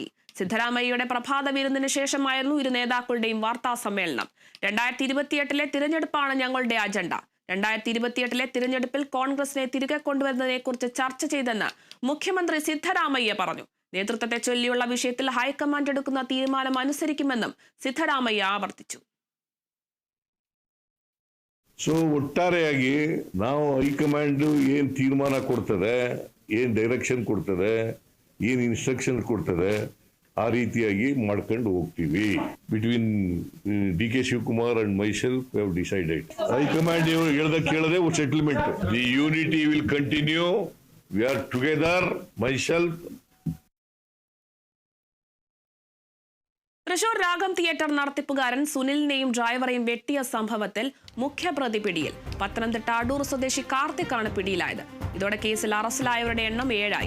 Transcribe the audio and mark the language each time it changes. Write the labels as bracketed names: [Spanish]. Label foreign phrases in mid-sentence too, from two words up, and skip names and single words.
[Malayalam] സിദ്ധരാമയ്യയുടെ പ്രഭാത വിരുന്നിന് ശേഷമായിരുന്നു ഇരു നേതാക്കളുടെയും വാർത്താ സമ്മേളനം. 2028-ലെ തിരഞ്ഞെടുപ്പാണ് ഞങ്ങളുടെ അജണ്ട. 2028-ലെ തിരഞ്ഞെടുപ്പിൽ കോൺഗ്രസിനെ തിരികെ കൊണ്ടുവരുന്നതിനെക്കുറിച്ച് ചർച്ച ചെയ്തെന്ന് മുഖ്യമന്ത്രി സിദ്ധരാമയ്യ പറഞ്ഞു. നേതൃത്വത്തെ ചൊല്ലിയുള്ള വിഷയത്തിൽ ഹൈക്കമാൻഡ് എടുക്കുന്ന തീരുമാനം അനുസരിക്കുമെന്നും ಸಿದ್ದರಾಮಯ್ಯ ಆವರ್ತಿച്ചു. [Kannada] ಸೊ ಒಟ್ಟಾರೆಯಾಗಿ ನಾವು ಹೈಕಮಾಂಡ್ ಏನು ತೀರ್ಮಾನ ಕೊಡ್ತದೆ, ಏನು ಡೈರೆಕ್ಷನ್ ಕೊಡ್ತದೆ, ಏನು ಇನ್ಸ್ಟ್ರಕ್ಷನ್ ಕೊಡ್ತದೆ, ಆ ರೀತಿಯಾಗಿ ಮಾಡ್ಕೊಂಡು ಹೋಗ್ತೀವಿ. [English] between DK Shivakumar and myself we have decided. ಹೈಕಮಾಂಡ್ [Kannada] ಹೇಳ್ದ ಕೇಳದೆ [English] settlement. The unity will continue. We are together. Myself. [Malayalam] തൃശൂർ രാഗം തിയേറ്റർ നടത്തിപ്പുകാരൻ സുനിലിനെയും ഡ്രൈവറെയും വെട്ടിയ സംഭവത്തിൽ മുഖ്യപ്രതി പിടിയിൽ. പത്തനംതിട്ട അടൂർ സ്വദേശി കാർത്തിക്കാണ് പിടിയിലായത്. ഇതോടെ കേസിൽ അറസ്റ്റിലായവരുടെ എണ്ണം 7ആയി.